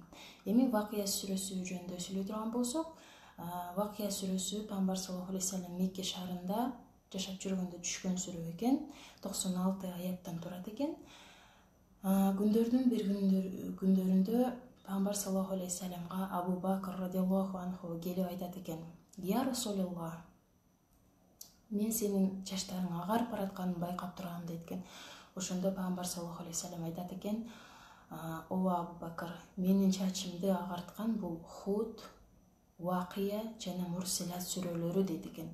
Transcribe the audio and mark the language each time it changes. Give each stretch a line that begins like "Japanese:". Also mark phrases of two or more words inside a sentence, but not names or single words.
Kyrgyz: Эми Вакыя сүрөсү жөнүндө сүйлөй турган болсок, Вакыя сүрөсү Пайгамбар
Arabic: صلى الله عليه وسلم
Kyrgyz: Мекке шаарында жашап жүргөндө түшкөн сүрө экен. 96 аяттан турат экен. Күндөрдүн бир күндөрүндө Пайгамбар
Arabic: صلى الله عليه وسلم-га
Kyrgyz: Абу Бакр
Arabic: رضي الله عنه
Kyrgyz: келип айтат экен:
Arabic: "يا رسول الله,
Kyrgyz: мен сенин чачтарың агарып баратканын байкап турам" дейт экен. Ошондо Пайгамбар
Arabic: صلى الله عليه وسلم
Kyrgyz: айтат экен: "О Абу Бакр, менин чачымды агарткан бул Худ, Вакыя жана Мурселат сүрөлөрү" дейт экен.